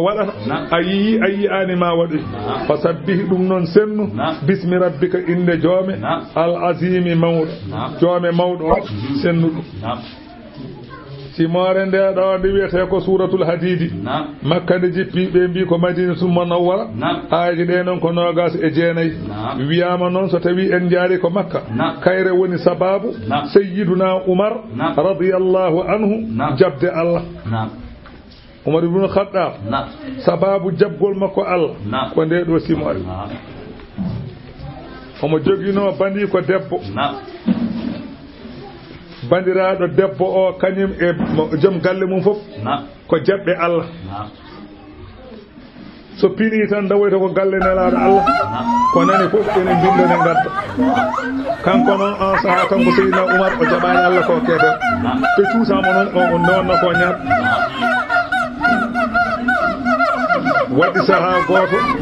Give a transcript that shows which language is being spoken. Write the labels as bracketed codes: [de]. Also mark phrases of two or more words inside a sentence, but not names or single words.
[ff] waɗata ayi ani ma waɗi fasabbihi ɗum noon sennu [ar] باسم ربك [ff] inde joome [ar] العظيم [ff] mawɗo joome mawɗo o sennu ɗum simore nde ɗo nde wiyete ko suratul hadidi makka nde jippi ɓe mbi ko [ar] المدينة المنورة [ff] aaji ɗe noon ko nogas e jeenayyi wiyama noon so tawi en jaari ko makka kayre woni sababu sayyiduna umar [ar] رضي الله عنه [ff] jabde Allah umar ibn khattab sababu jabgol makko Allah ko nde ɗo simore omo jogino bandi ko debbo bandiraɗo debbo o kañum e joom galle mum fof ko jabɓe Allah so pini tan dawoyta ko galle nelaɗo Allah ko nani fof ene bindone gadda kanko noon on saaha kanko Seydina Oumar o jaɓani Allah ko keeɗen ɓe cuusama noon o nonno ko ñaat waɗi saaha goto